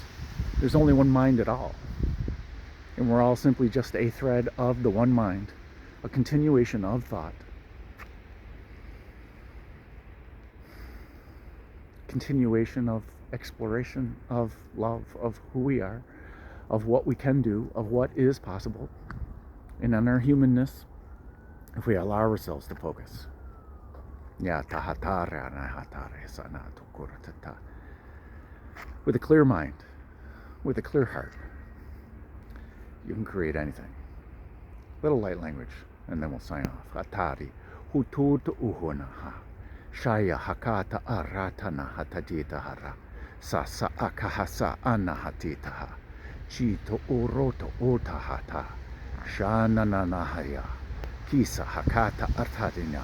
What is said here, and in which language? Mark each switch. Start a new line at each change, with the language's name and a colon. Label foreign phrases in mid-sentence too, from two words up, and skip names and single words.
English: There's only one mind at all. And we're all simply just a thread of the one mind, a continuation of thought, continuation of exploration, of love, of who we are, of what we can do, of what is possible, and in our humanness, if we allow ourselves to focus. With a clear mind, with a clear heart, you can create anything. Little light language, and then we'll sign off. Hatari, hututu uhunaha, shaya hakata aratana hatadita hara, sasa akahasa anahatitaha, chito uroto utahata, shanananahaya, kisa hakata artadina,